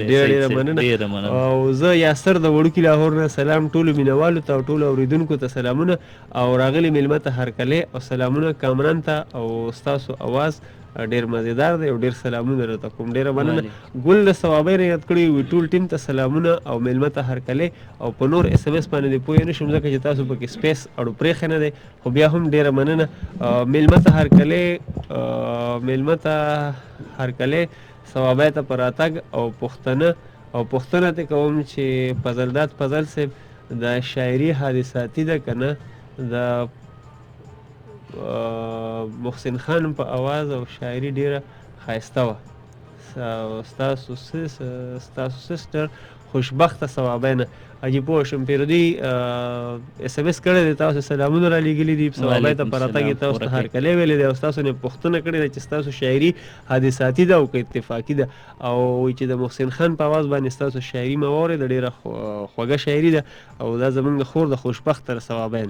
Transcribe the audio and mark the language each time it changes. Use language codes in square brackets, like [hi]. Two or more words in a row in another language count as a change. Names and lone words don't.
[ps] ډېره مننه او زه یاسر د وړوکي لاهور نه سلام ټولو مینوالو ته او ټولو اورېدونکو ته سلامونه او راغلي میلمه ته هرکلی او سلامونه کامران ته او ستاسو اواز ډېر مزیدار دی او ډېر سلامونه راته کوم ډېره مننه ګل د ثوابۍ نه یاد کړی وي ټول ټیم ته سلامونه او میلمه ته هرکلی او په نور اس ام اس باندې دې پوه نه شم ځکه چې تاسو پکې سپیس اړو پرېښی نه دی خو بیا هم ډېره مننه میلمه ته هرکلی میلمه ته هرکلی ثوابۍ ته په راتګ او پوښتنه ته کوم چې فضلداد فضل صاحب د شاعري حادثاتي ده که نه د محسن خان په اواز او شاعري ډیره ښایسته وه ستاسو سسټر خوشبخته ثوابینه اجي پوه شم پیرودي اس ام اس کړی دی تاسو سلامونه را لیږلي دي ثوابۍ ته په راتګ یې تاسو ته هرکلی ویلی دی او ستاسو نه پوښتنه کړې ده چې ستاسو شاعري حادثاتي ده او که اتفاقي ده او وایي چې د محسن خان په اواز باندې ستاسو شاعري مه واورېده ډېره خوږه شاعري ده او دا زموږ د خور د خوشبخته ثوابینه